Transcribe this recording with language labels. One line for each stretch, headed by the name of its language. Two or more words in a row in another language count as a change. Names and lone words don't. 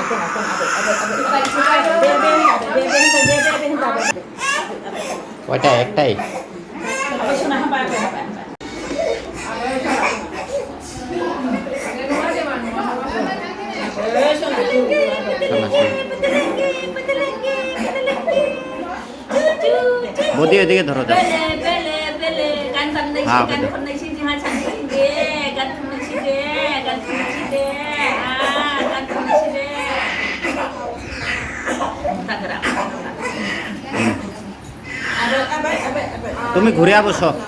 Bangla: কয়টা একটাই
Kok Borok: आबै सना हाबाय
Bangla: বদি এদিকে ধরো যাও হ্যাঁ তুমি ঘুরে বসো